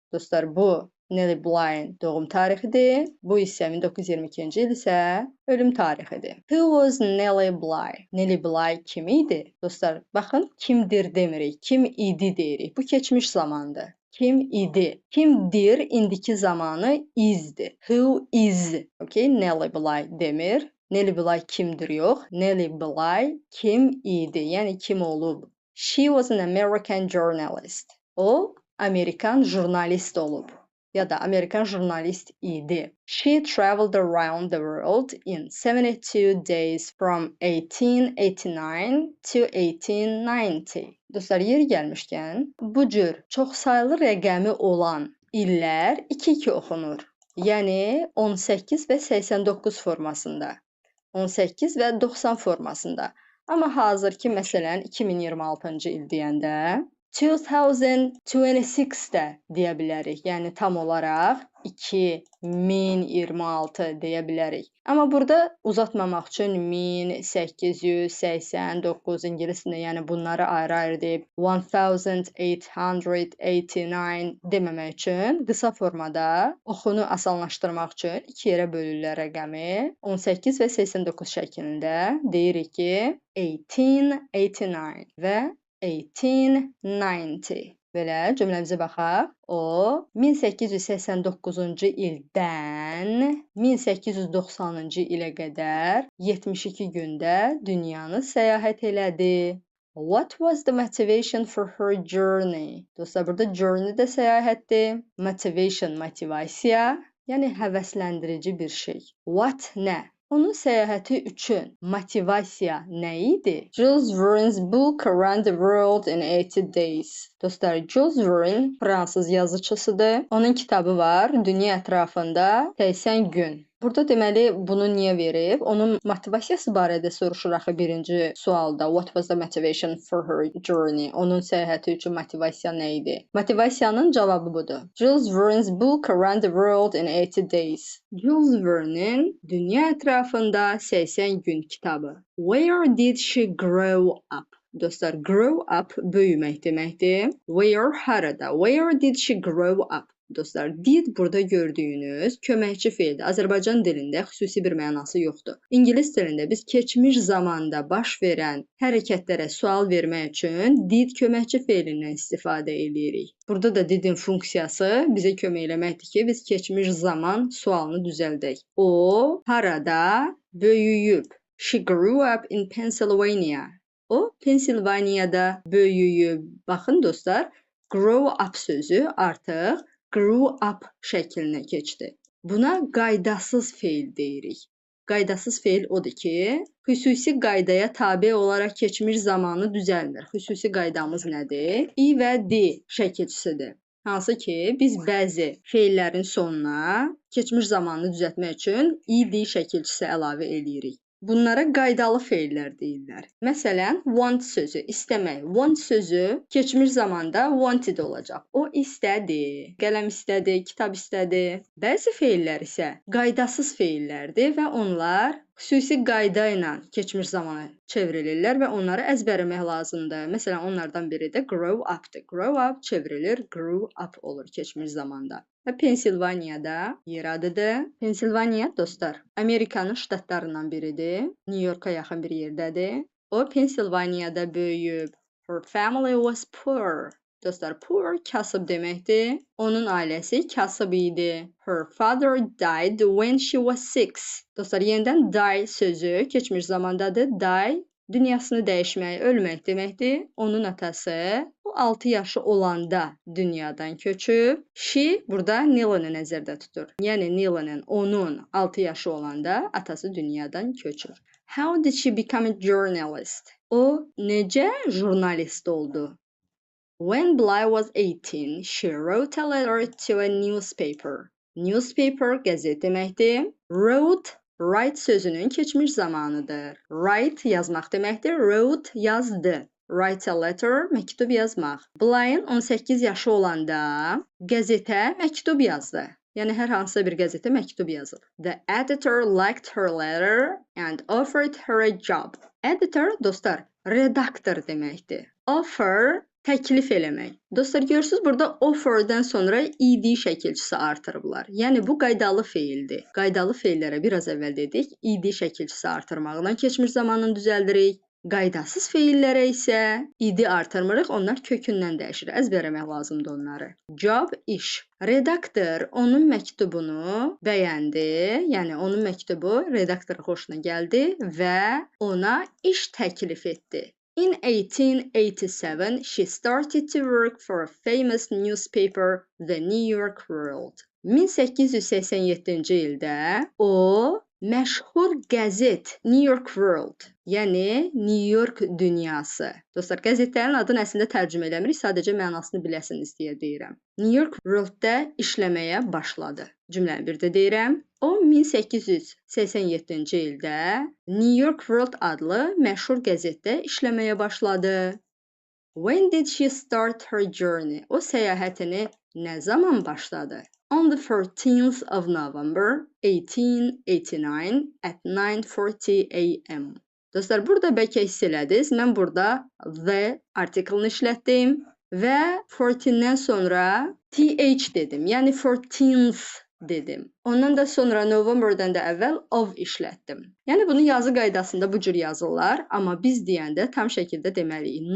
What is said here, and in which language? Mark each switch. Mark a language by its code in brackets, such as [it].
[az] Dostlar, bu Nellie Bly'ın doğum tarixidir. Bu isə 1922-ci il isə ölüm tarixidir. [en] Who was Nellie Bly? [az] Nellie Bly kim idi? Dostlar, baxın, kimdir demirik, kim idi deyirik. Bu keçmiş zamandır. Kim idi? Kimdir indiki zamanı isdir. [en] Who is? [az] Okay, Nellie Bly demir. Nellie Bly kimdir yox. Nellie Bly kim idi? Yəni kim olub? [en] She was an American journalist. [az] O, Amerikan jurnalist olub. Ya da Amerikan jurnalist idi. [en] She traveled around the world in 72 days from 1889 to 1890. [az] Dostlar, yeri gəlmişkən, bu cür çoxsaylı rəqəmi olan illər 2-2 oxunur. Yəni 18 və 89 formasında. 18 və 90 formasında. Amma hazırki məsələn 2026-cı il deyəndə 2026 də deyə bilərik. Yəni tam olaraq 2026 deyə bilərik. Amma burada uzatmamaq üçün 1889 ingiliscə, yəni bunları ayrı-ayrı deyib 1889 deməmək üçün qısa formada oxunu asanlaşdırmaq üçün 2 yerə bölürlər rəqəmi. 18 və 89 şəklində deyirik ki 1889 və 1890. Belə cümləmizə baxaq. O 1889-cu ildən 1890-cı ilə qədər 72 gündə dünyanı səyahət elədi. [en] What was the motivation for her journey? [az] Dostlar, burada journey də səyahətdir. Motivation, motivasiya, yəni həvəsləndirici bir şey. What nə? Onun səyahəti üçün motivasiya nə idi? [en] Jules Verne's book Around the World in 80 Days. [az] Dostlar, Jules Verne fransız yazıçısıdır. Onun kitabı var, Dünya ətrafında 80 gün. Burada deməli bunu niyə verib? Onun motivasiyası barədə soruşur axı birinci sualda. [en] What was the motivation for her journey? [az] Onun səyahəti üçün motivasiya nə idi? Motivasiyanın cavabı budur. [en] Jules Verne's book Around the World in 80 Days. [az] Jules Verne'in Dünya ətrafında 80 gün kitabı. [en] Where did she grow up? [az] Dostlar, grow up böyümək deməkdir. [en] Where, harada? Where did she grow up? [az] Dostlar, did burada gördüyünüz köməkçi feildir. Azərbaycan dilində xüsusi bir mənası yoxdur. İngilis dilində biz keçmiş zamanda baş verən hərəkətlərə sual vermək üçün did köməkçi feilindən istifadə edirik. Burada da didin funksiyası bizə kömək eləməkdir ki, biz keçmiş zaman sualını düzəldək. O harada böyüyüb? [en] She grew up in Pennsylvania. [az] O, Pensilvaniyada böyüyüb. Baxın dostlar, grow up sözü artıq grew up şəklinə keçdi. Buna qaydasız feil deyirik. Qaydasız feil odur ki, xüsusi qaydaya tabe olaraq keçmiş zamanı düzəlmir. Xüsusi qaydamız nədir? I və D şəkilçisidir. Hansı ki, biz bəzi feillərin sonuna keçmiş zamanını düzəltmək üçün I, D şəkilçisi əlavə edirik. Bunlara qaydalı feillər deyirlər. Məsələn, want sözü, istəmək. Want sözü keçmiş zamanda wanted olacaq. O istədi, qələm istədi, kitab istədi. Bəzi feillər isə qaydasız feillərdir və onlar xüsusi qayda ilə keçmiş zamana çevrilirlər və onları əzbərləmək lazımdır. Məsələn, onlardan biri də grow up-dır. Grow up çevrilir, grew up olur keçmiş zamanda. Və Pensilvaniyada yer adıdır. Pensilvaniya, dostlar, Amerikanın ştatlarından biridir. New York'a yaxın bir yerdədir. O, Pensilvaniyada böyüyüb. [en] Her family was poor. [az] Dostlar, poor kasıb deməkdir. Onun ailəsi kasıb idi. [en] Her father died when she was 6. [az] Dostlar, yenidən die sözü keçmiş zamandadır. Die dünyasını dəyişmək, ölmək deməkdir. Onun atası, o O 6 yaşı olanda dünyadan köçüb. She burada Nila'nı nəzərdə tutur. Yəni Nila'nın onun 6 yaşı olanda atası dünyadan köçür. [en] How did she become a journalist? [az] O necə jurnalist oldu? [en] When Bly was 18, she wrote a letter to a newspaper. [az] Newspaper qəzet deməkdir. Write sözünün keçmiş zamanıdır. Write yazmaq deməkdir. Wrote yazdı. [en] Write a letter [az] məktub yazmaq. Bly'ın 18 yaşı olanda qəzetə məktub yazdı. Yəni hər hansısa bir qəzetə məktub yazır. [en] The editor liked her letter and offered her a job. [az] Editor dostlar redaktor deməkdir. Offer təklif eləmək. Dostlar görürsüz burada offer'dan sonra ed şəkilçisi artırıblar. Yəni bu qaydalı feildir. Qaydalı feillərə biraz əvvəl dedik, ed şəkilçisi artırmaqla keçmiş zamanını düzəldirik. Qaydasız feillərə isə ed artırmırıq, onlar kökündən dəyişir. Əzbərləmək lazımdır onları. Job iş. Redaktor onun məktubunu bəyəndi, yəni onun məktubu redaktorun xoşuna gəldi və ona iş təklif etdi. [en] In 1887, she started to work for a famous newspaper, The New York World. [az] 1887-ci ildə o məşhur qəzet New York World, yəni New York dünyası. Dostlar, qəzetlərin adını əslində tərcümə eləmirik, sadəcə mənasını biləsiniz deyə deyirəm. New York World-da işləməyə başladı. Cümləni bir də deyirəm. O 1887-ci ildə New York World adlı məşhur qəzetdə işləməyə başladı. [en] When did she start her journey? [az] O səyahətini nə zaman başladı? [en] On the 14th of November 1889 at 9:40 a.m. [az] Dostlar, burada bəlkə hiss elədiniz. Mən burada the article-ını işlətdim və 14-dən sonra th dedim. Yəni 14th dedim. Ondan da sonra November'dan da əvvəl of işlətdim. Yəni bunu yazı qaydasında bu cür yazırlar, amma biz deyəndə tam şəkildə deməliyik.